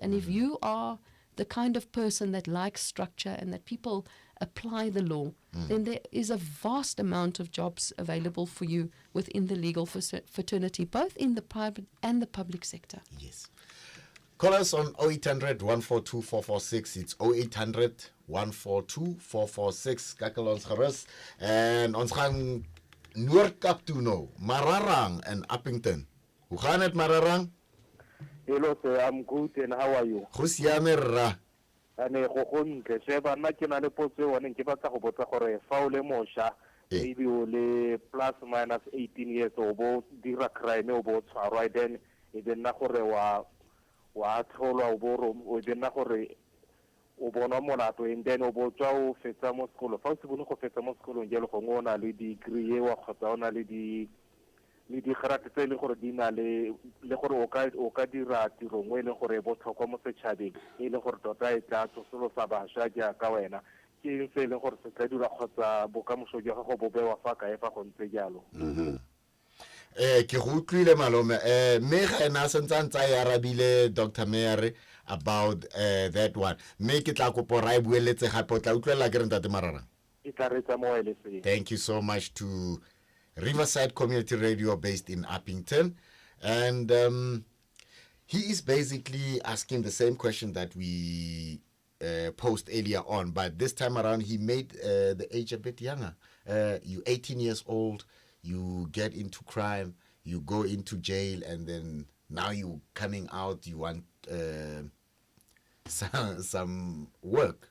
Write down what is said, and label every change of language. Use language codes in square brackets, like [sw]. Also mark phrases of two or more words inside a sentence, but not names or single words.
[en] And if you are the kind of person that likes structure and that people apply the law, then there is a vast amount of jobs available for you within the legal fraternity, both in the private and the public sector. Yes. Call us on 0800 142 446. It's 0800 142 446. [af] Kakel ons gerus. En ons gaan Noordkap toe nou. Mararang en Appington. Hoe gaan het, Mararang? [en] Hello sir, I'm good and how are you? [tn] Go siame rra. Ane go gontle sheba nna ke na le potso e one ke batla go botsa gore fa o le mosha maybe o le [en] plus minus 18 years [tn] o bo dira crime o bo tshwarwa then e be nna gore wa tlholwa o be nna gore o bona molato [en] and then [tn] o bo tswa o fetsa mo sekolo fa o se bone go fetsa mo sekolong jalo go ngona le degree wa kgotsa ona le di gerate tse le gore di na le gore o ka dira tiro ngwe le gore bo tlhokwa mo setšhabeng e le gore tota e tla tsosolosa bašwa jaaka wena ke eng se e leng gore se tla dira kgotsa bokamoso jwa gago bo bewa fa kae fa go ntse jalo ke go utlwile malome me ga ena sentse a arabile Dr. Meyer [en] about that one [tn] me ke tla kopa ra e bueletse gape o tla utlwela ke re ntate Mararang e tla re tsa mo ele se. [en] Thank you so much to Riverside Community Radio based in Appington, and he is basically asking the same question that we posed earlier on, but this time around he made the age a bit younger. You're 18 years old, you get into crime, you go into jail, and then now you coming out, you want some work.